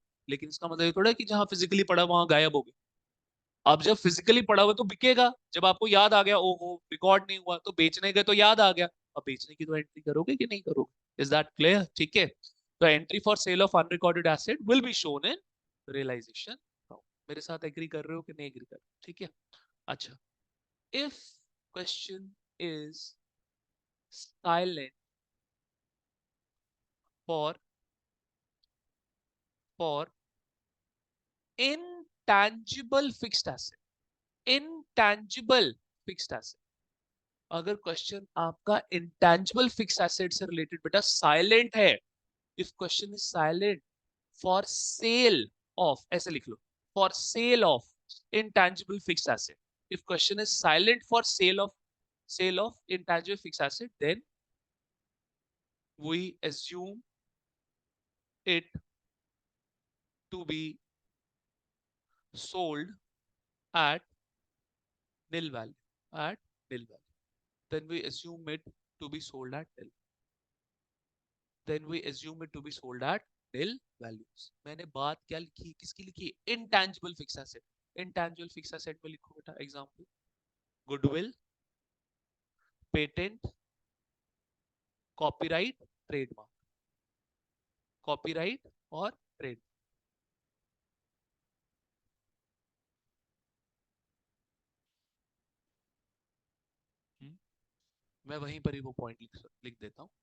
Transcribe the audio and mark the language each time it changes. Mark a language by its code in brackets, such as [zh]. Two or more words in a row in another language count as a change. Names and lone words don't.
[hi] लेकिन इसका मतलब ये थोड़ा है कि जहां फिजिकली पड़ा वहां गायब हो गया। अब जब फिजिकली पड़ा हुआ तो बिकेगा, जब आपको याद आ गया ओहो रिकॉर्ड नहीं हुआ, तो बेचने गए तो याद आ गया, अब बेचने की तो एंट्री करोगे कि नहीं करोगे? [en] is that clear? [hi] ठीक है, तो [en] entry for sale of unrecorded asset will be shown in realisation. [hi] मेरे साथ एग्री कर रहे हो कि नहीं एग्री कर रहे हो? ठीक है। अच्छा, [en] if question is silent for for intangible fixed asset, intangible fixed asset, [hi] अगर क्वेश्चन आपका [en] intangible fixed asset [hi] से रिलेटेड बेटा साइलेंट है, [en] if question is silent for sale of, [hi] ऐसे लिख लो, [en] for sale of intangible fixed asset, if question is silent for sale of intangible fixed asset, देन वी assume it to be sold at nil value, at nil value, then we assume it to be sold at nil, then we assume it to be sold at nil values। [hi] मैंने बात क्या लिखी, किसकी लिखी? [en] intangible fixed asset। intangible fixed asset [hi] में लिखो बेटा [en] example, goodwill, patent, copyright, trademark, copyright [hi] और ट्रेड। मैं वहीं पर ही वो पॉइंट लिख देता हूँ।